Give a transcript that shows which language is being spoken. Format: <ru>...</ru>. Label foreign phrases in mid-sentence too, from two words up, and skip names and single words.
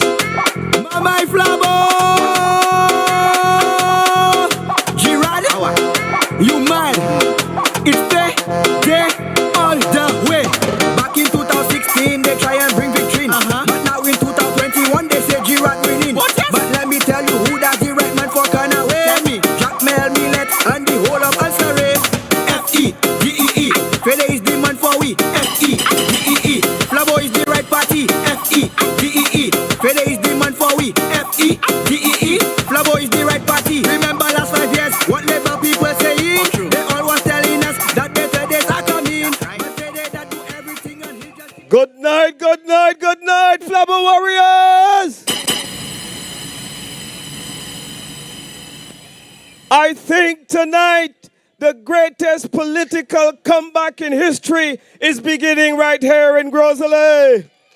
<en>Mama Flabo! Girard, you mad? It's there all the way. Back in 2016, they try and bring victory. But now in 2021, they say Girard winning. But let me tell you who that's the right man for Canaway. Tell me, Jack Mel, Millet, and the whole of Ansare. F-E-D-E-E, Fede is the man for we. F-E-D-E-E, Flabo is the right party. F-E-D-E-E, Fede is the man for we. F-E-D-E-E, Flabo is the right party. Remember last 5 years, what Labour people saying? They all was telling us that better days are coming. But Fede that do everything and he just... Good night, good night, good night, Flabo Warriors! I think tonight the greatest political comeback in history is beginning right here in Gros Islet.</en>